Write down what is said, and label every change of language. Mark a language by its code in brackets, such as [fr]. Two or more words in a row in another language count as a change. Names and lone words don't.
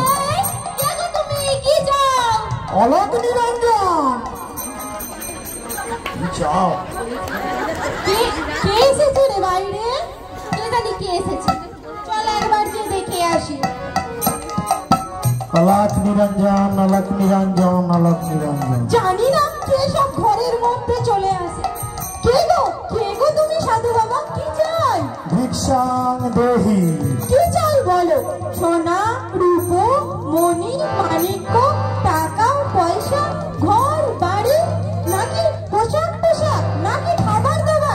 [hi] अलक निरंजन যাও। [bn] কে এসেছে রে বাইরে? কে জানি কে এসেছে, চল একবার গিয়ে দেখে আসি। [hi] अलक निरंजन अलक निरंजन अलक निरंजन। [bn] জানি না কে সব ঘরের মধ্যে চলে আসে। কে গো তুমি সাধু বাবা? কি চাই? [sa] भिक्षां देहि। [bn] কি চাই বলো? সোনা রূপো মণি মাণিক্য টাকা পয়সা ঘর বাড়ি নাকি পোশাক নাকি খাবার দাবার?